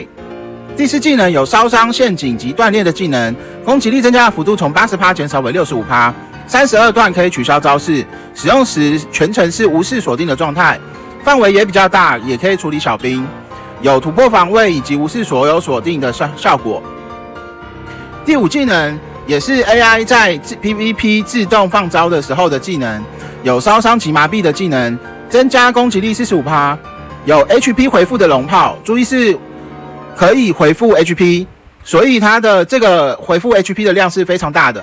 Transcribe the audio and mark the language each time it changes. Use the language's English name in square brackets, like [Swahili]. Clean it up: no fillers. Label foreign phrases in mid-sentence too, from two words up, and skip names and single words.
[Chinese] 第四技能有燒傷、陷阱及斷裂的技能，攻擊力增加的幅度從 80% 減少為 65%。32段可以取消招式，使用時全程是無視鎖定的狀態，範圍也比較大，也可以處理小兵，有突破防衛以及無視所有鎖定的效果。第五技能也是 AI 在 PVP 自動放招的時候的技能，有燒傷及麻痹的技能，增加攻擊力 45%， 有 HP 回復的龍炮，注意是可以回復 HP， 所以它的這個回復 HP 的量是非常大的。